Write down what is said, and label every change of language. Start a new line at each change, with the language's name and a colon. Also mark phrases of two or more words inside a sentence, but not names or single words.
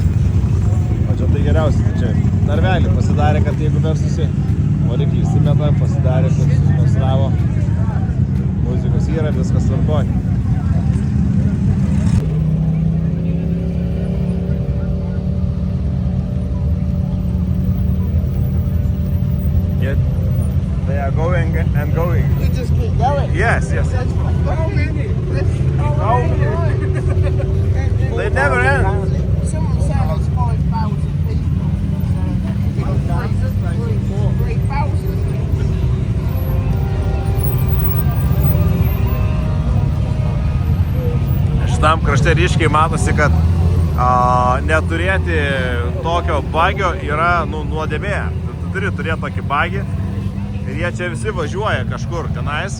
Lithuanian: O čia tai geriausia, tai čia narvelį pasidarė, kad jeigu versusi, variklį įsimeta, pasidarė, kad susikonstravo. Muzikos yra, viskas tvarkoj.
English: They are going and going. You just keep going. Yes. They never end. Someone said it's 5,000 people. So 3,000.
Lithuanian: Šitam krašte ryškiai matosi, kad neturėti tokio bagio yra nuodėmė. Tu turi turėti tokį bagį ir jie čia visi važiuoja kažkur tenais.